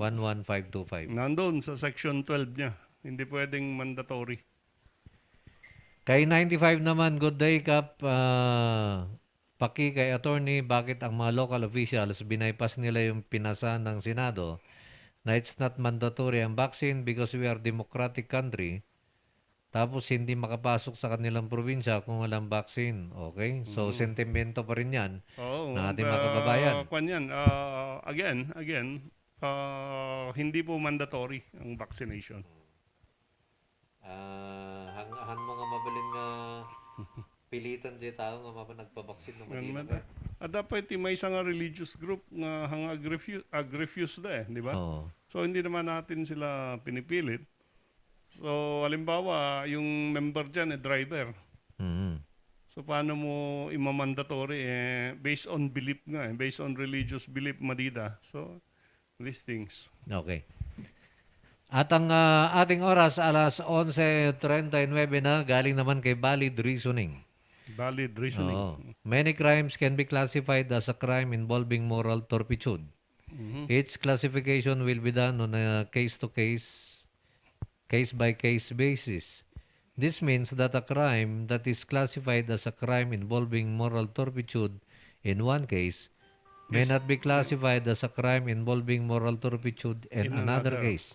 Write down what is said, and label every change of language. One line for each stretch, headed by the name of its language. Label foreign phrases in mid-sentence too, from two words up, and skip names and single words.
Filipino: 11525. Nandoon sa section 12 niya. Hindi pwedeng mandatory. Kay 95 naman, good day, Kap. Paki kay attorney, bakit ang mga local officials binaypas nila yung pinasa ng Senado na
English: it's not mandatory
Filipino: ang vaccine
English: because we are democratic country,
Filipino: tapos hindi makapasok sa kanilang probinsya kung walang vaccine. Okay? So, sentimento pa rin yan ng ating mga kababayan. Again, hindi po mandatory ang vaccination.
Iloko: Han mo nga mabalin nga pilitan di tao nga nagpabaksin ng Manila. At dapat may isang religious group nga hang agrefuse da di ba?
Filipino: Oo. So hindi naman natin sila pinipilit. So halimbawa, yung member dyan driver. Mhm. So paano mo imamandatory
English: based on belief
Filipino: nga,
English: based on religious belief
Filipino: madida.
English: So these things. Okay.
Filipino: At ang ating oras alas 11:39 na galing naman kay Valid Reasoning. Valid reasoning. Oo.
English: Many crimes can be classified as a crime involving moral turpitude. Each classification will be done on a case-to-case, case-by-case basis. This means that a crime that is classified as a crime involving moral turpitude in one case may not be classified as a crime involving moral turpitude in another case.